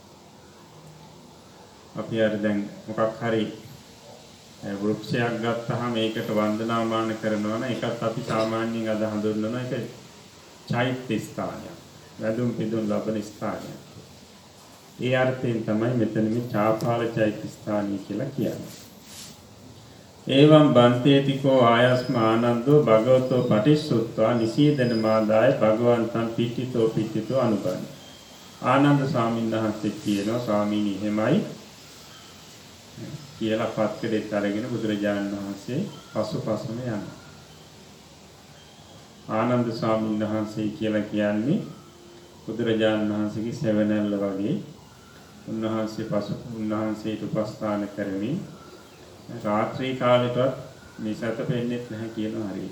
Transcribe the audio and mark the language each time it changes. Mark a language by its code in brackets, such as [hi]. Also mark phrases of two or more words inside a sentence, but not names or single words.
[si] අපි අර දැන් මොකක් හරි වෘක්ෂයක් ගත්තාම ඒකට වන්දනාමාන කරනවා නම් ඒකත් අපි සාමාන්‍යයෙන් අද හඳුන්වන එක චෛත්‍ය ස්ථානයක්. වැඳුම් පිදුම් ලබන ස්ථානයක්. ඒ අර්ථයෙන් තමයි මෙතන මේ චාපාල චෛත්‍ය ස්ථානය කියලා කියන්නේ. [pi] එවං බන්තේතිකෝ ආයස්ම ආනන්දෝ භගවතෝ පටිච්චුත්වා නිසීදන මාදාය භගවන්තං පිට්ඨිතෝ අනුබන්. [si] ආනන්ද ස්වාමීන් වහන්සේ කියනවා ස්වාමීනි එහෙමයි කියලා පත්කඩේත් අරගෙන බුදුරජාණන් වහන්සේ පසුපසම යනවා. ආනන්ද ස්වාමීන් වහන්සේ කියලා කියන්නේ බුදුරජාණන් වහන්සේගේ සෙවණැල්ල වගේ උන්වහන්සේට උපස්ථාන කරමින් රාත්‍රී කාලෙටවත් මේ සැතපෙන්නේ නැහැ කියනවා හරියට.